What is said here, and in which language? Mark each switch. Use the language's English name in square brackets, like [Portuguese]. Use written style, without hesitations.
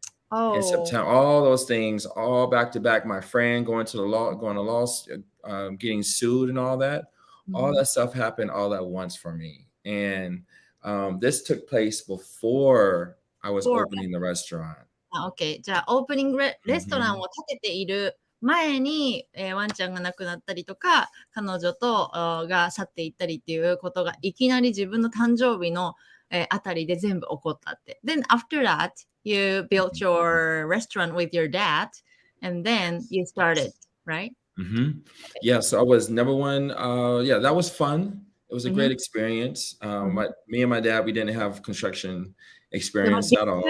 [English] In September, all those things, all back to back. My friend going to law, getting sued and all that. All that stuff happened all at once for me. And this took place before I was opening the restaurant. Okay. [Japanese] じゃあ、オープニングレストランを建てている前に、ワンちゃんが亡くなったりとか、彼女とが去っていったりっていうことがいきなり自分の誕生日のあたりで全部起こったって。 [English] Then after that, you built your restaurant with your dad, and then you started, right? Yeah, so I was number one. That was fun. It was a great experience. Me and my dad, we didn't have construction experience at all.